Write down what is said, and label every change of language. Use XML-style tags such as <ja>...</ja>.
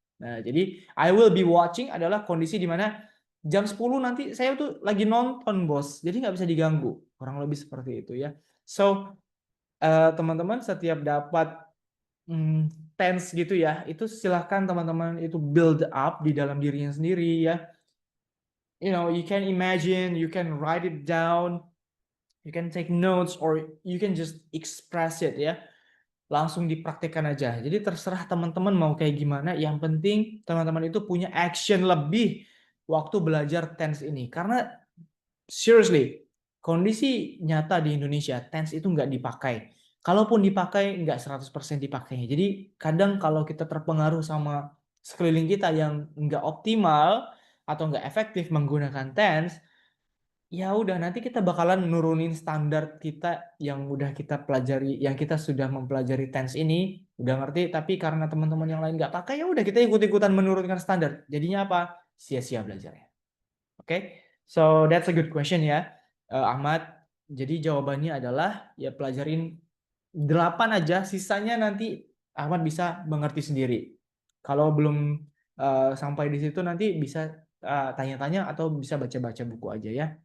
<id>Nah, jadi</id> <en>I will be watching</en> <id>adalah kondisi di mana jam 10 nanti saya tuh lagi nonton, bos. Jadi nggak bisa diganggu. Kurang lebih seperti itu ya. So, teman-teman setiap dapat tense gitu ya, itu silahkan teman-teman itu build up di dalam dirinya sendiri ya.</id> <en>You know, you can imagine, you can write it down, you can take notes, or you can just express it ya.</en> <id>Langsung dipraktekkan aja. Jadi terserah teman-teman mau kayak gimana. Yang penting teman-teman itu punya action lebih waktu belajar tense ini. Karena seriously, kondisi nyata di Indonesia, tense itu nggak dipakai. Kalaupun dipakai, nggak 100% dipakainya. Jadi kadang kalau kita terpengaruh sama sekeliling kita yang nggak optimal atau nggak efektif menggunakan tense, ya udah nanti kita bakalan nurunin standar kita yang udah kita pelajari, yang kita sudah mempelajari tense ini, udah ngerti, tapi karena teman-teman yang lain nggak pakai, ya udah kita ikut-ikutan menurunkan standar. Jadinya apa? Sia-sia belajarnya.</id> <en>Oke, so that's a good question ya, Ahmad.</en> <id>Jadi jawabannya adalah ya pelajarin 8 aja, sisanya nanti Ahmad bisa mengerti sendiri. Kalau belum sampai di situ nanti bisa tanya-tanya atau bisa baca-baca buku aja ya.</id>